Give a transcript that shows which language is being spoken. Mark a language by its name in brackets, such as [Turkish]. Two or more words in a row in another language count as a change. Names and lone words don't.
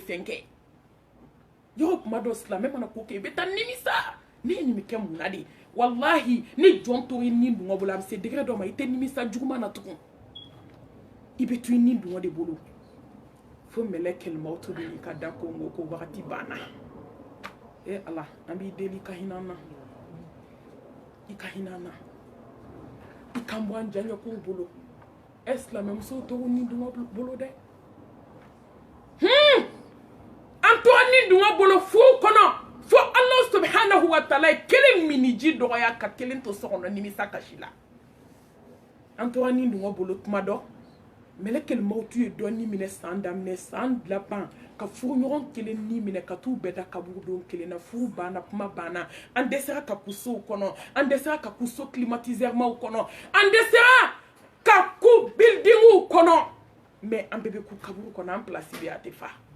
[Bambara] fɛn kɛ yɔrɔ kuma dɔ silamɛ mana ko kɛ i bɛ taa nimisa ne ye nin bɛ kɛ mun na de walahi ni jɔn to i nin dungɔ bolo a bɛ se degré dɔ ma i tɛ nimisa juguman na tugun i bɛ to i nin dungɔ de bolo fo mɛlɛkɛl mawutu de y'i ka da ko n ko wagati banna ala an b'i deli i ka hinɛ an na i ka hinɛ an na i kan bɔ an janɲɛkow bolo silamɛmusow t'o nin dungɔ bolo dɛ an tora nin dungɔ bolo furu kɔnɔ fo [Arabic] الله سبحانه وتعالى [Bambara] ye kelen miniji dɔgɔya ka kelen to so kɔnɔ nimisa kasi la an tora nin dungɔ bolo tuma dɔ mɛlɛkɛl mawutu ye dɔɔni minɛ san daminɛ san laban ka furu ɲɔgɔn kelen ni minɛ ka t'u bɛɛ da kaburu don kelen na furu banna kuma banna an dɛsɛra ka ku sow kɔnɔ an dɛsɛra ka ku so climatisɛremaw kɔnɔ an dɛsɛra ka ku buildingiw kɔnɔ mais an bɛɛ bɛ ku kaburu kɔnɔ an place bɛ a tɛ fa